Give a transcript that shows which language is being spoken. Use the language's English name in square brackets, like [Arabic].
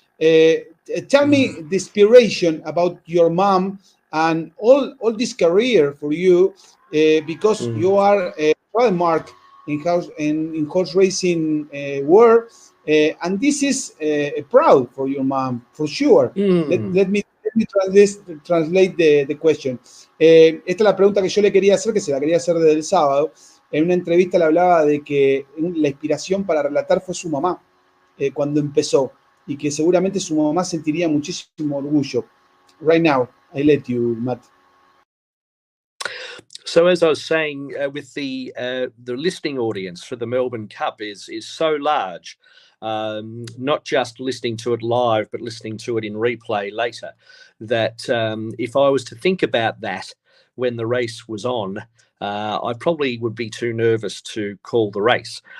[English] Tell me the inspiration about your mom and all this career for you, because you are a trademark in horse racing world, and this is proud for your mom for sure. Let me translate the question. [Spanish] Esta es la pregunta que yo le quería hacer, que se la quería hacer desde el sábado. En una entrevista le hablaba de que la inspiración para relatar fue su mamá cuando empezó, y que seguramente su mamá sentiría muchísimo orgullo. [English] Right now, I let you, Matt. So as I was saying, with the listening audience for the Melbourne Cup is so large, not just listening to it live, but listening to it in replay later, that if I was to think about that when the race was on, I probably would be too nervous to call the race.